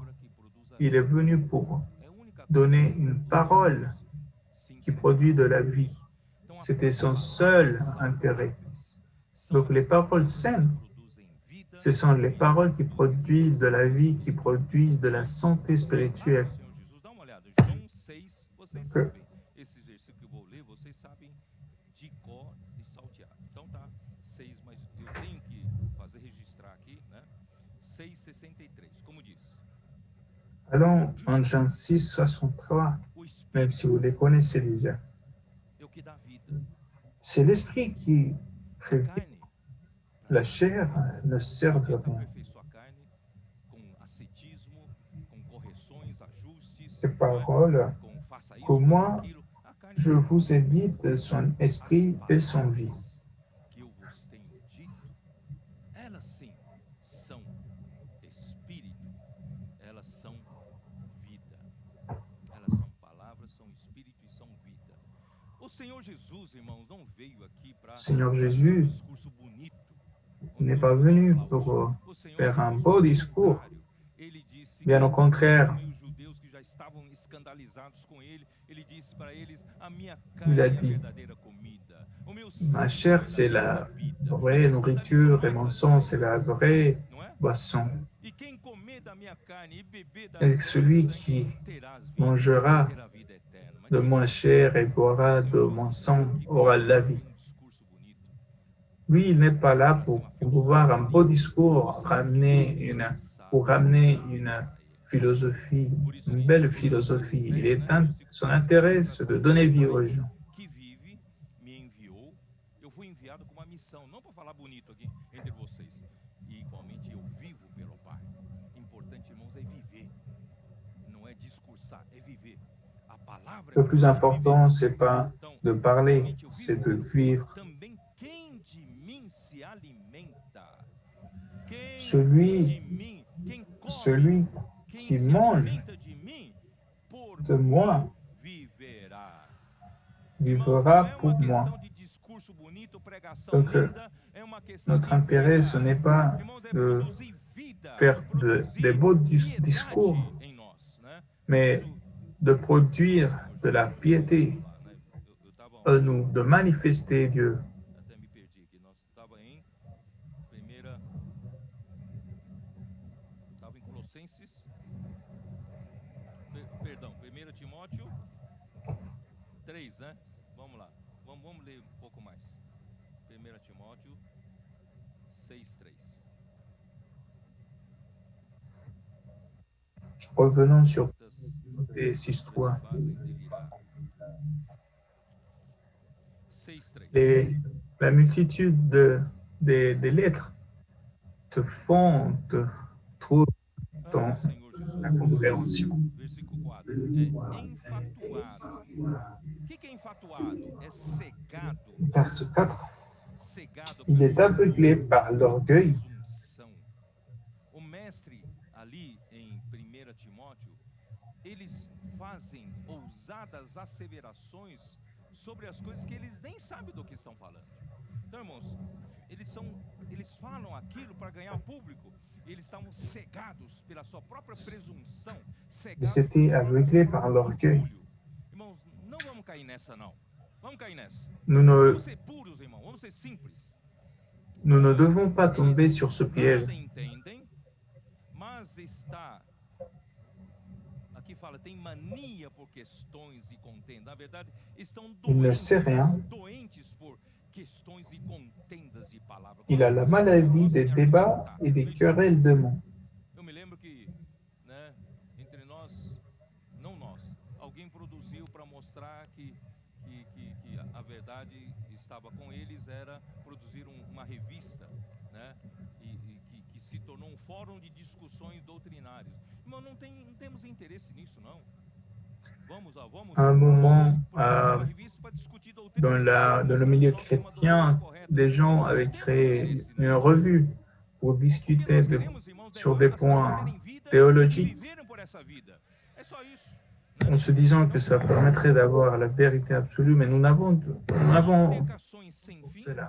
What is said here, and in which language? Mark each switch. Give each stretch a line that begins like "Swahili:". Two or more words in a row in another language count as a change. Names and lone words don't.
French: Il est venu pour donner une parole qui produit de la vie. C'était son seul intérêt. Donc les paroles saines, ce sont les paroles qui produisent de la vie, qui produisent de la santé spirituelle. Donc,
Portuguese: Esse versículo que eu vou ler, vocês sabem de cor e salteado. Então tá 6, mas eu tenho que fazer registrar aqui, né? 6:63, como diz.
French: allons en Jean 6, 63, même si vous les connaissez déjà.
Portuguese: É o que dá vida.
French: C'est l'esprit qui fait
Portuguese: A
French: vivre.
Portuguese: carne,
French: La chair ne sert de
Portuguese: tenta
French: rien.
Portuguese: aperfeiçoar a carne com ascetismo, com correções, ajustes,
French: Les
Portuguese: não é?
French: paroles
Portuguese: Com faça isso,
French: que
Portuguese: faça
French: moi,
Portuguese: aquilo. A carne
French: je
Portuguese: não
French: vous ai dites, son esprit et son vie.
Portuguese: que eu vos tenho dito, elas sim são espírito, elas são vida. Elas são palavras, são espírito e são vida. O Senhor Jesus, irmãos, não veio aqui para
French: Seigneur
Portuguese: fazer
French: Jésus
Portuguese: discurso bonito.
French: n'est pas venu pour faire un beau discours.
Portuguese: Ele disse
French: Bien au contraire,
Portuguese: que os judeus que já estavam escandalizados com ele, ele disse para eles: a minha
French: il
Portuguese: carne
French: a
Portuguese: é a
French: dit,
Portuguese: verdadeira comida. O meu
French: ma
Portuguese: sangue
French: chair,
Portuguese: é a
French: c'est la
Portuguese: verdadeira vida.
French: vraie
Portuguese: Vocês
French: nourriture et
Portuguese: escandalizam
French: mon
Portuguese: mais
French: sang,
Portuguese: ainda
French: c'est la
Portuguese: eles,
French: vraie
Portuguese: não é?
French: boisson.
Portuguese: E quem comer da minha carne e beber da
French: Et
Portuguese: minha
French: celui
Portuguese: sangue
French: qui
Portuguese: terá vida,
French: mangera
Portuguese: terá vida eterna. Mas
French: de
Portuguese: quem
French: ma chair et boira de mon sang aura la vie.
Portuguese: um discurso bonito,
French: Lui, il n'est pas là pour promouvoir un beau discours, pour ramener une philosophie, une belle philosophie. Son intérêt, c'est de donner vie aux gens.
Portuguese: que vive me enviou. Eu fui enviado com uma missão, não para falar bonito aqui entre vocês. E igualmente eu vivo pelo Pai. Importante, irmãos, é viver. Não é discursar, é viver. A palavra
French: Le plus important, c'est pas
Portuguese: Então,
French: de parler,
Portuguese: realmente eu
French: c'est
Portuguese: vivo
French: de vivre.
Portuguese: também quem de mim se alimenta. Quem
French: Celui,
Portuguese: de mim, quem come,
French: celui
Portuguese: quem
French: qui
Portuguese: se
French: mange
Portuguese: alimenta de mim, por
French: de moi
Portuguese: mim viverá.
French: vivra pour moi. Donc, notre intérêt, ce n'est pas de faire des beaux discours, mais de produire de la piété en nous, de manifester Dieu.
Portuguese: Até me perdi aqui. Nós estava em primeira. Estava em Colossenses. Perdão, 1 Timóteo 3, né? Vamos lá. Vamos ler um pouco mais. 1 Timóteo 6:3.
French: Revenons sur Timothée 6.3. Et la multitude des lettres te font te trouver dans la compréhension.
Portuguese: Versículo 4. É enfatuado. O que é enfatuado? É cegado.
French: Verset 4.
Portuguese: Cegado
French: Il est aveuglé par l'orgueil.
Portuguese: presunção. O mestre ali em 1 Timóteo, eles fazem ousadas asseverações sobre as coisas que eles nem sabem do que estão falando. Então, irmãos, eles falam aquilo para ganhar público. Eles estavam cegados pela sua própria presunção, cegados
French: Ils étaient
Portuguese: pelo
French: aveuglés
Portuguese: próprio
French: par l'orgueil.
Portuguese: orgulho. Irmãos, não vamos cair nessa não. Vamos cair nessa.
French: Nous ne,
Portuguese: Vamos ser puros, irmão. Vamos ser simples.
French: nous ne devons pas tomber sur ce piège.
Portuguese: Nada entendem, mas está aqui fala, tem mania por questões e contendas. Na verdade, estão
French: Il ne sait rien.
Portuguese: doentes por questões e contendas de palavras.
French: Il a la maladie des débats et des querelles de mots.
Portuguese: Eu me lembro que, né, entre nós, não nós, alguém produziu para mostrar que a verdade estava com eles, era produzir uma revista, né, e que se tornou um fórum de discussões doutrinárias. Irmão, não temos interesse nisso, não. Vamos
French: À un moment,
Portuguese: produzir uma revista para discutir doutrina.
French: dans le milieu chrétien, des gens avaient créé une revue pour discuter sur des points
Portuguese: e
French: théologiques en se disant que ça permettrait d'avoir la vérité absolue, mais nous n'avons cela.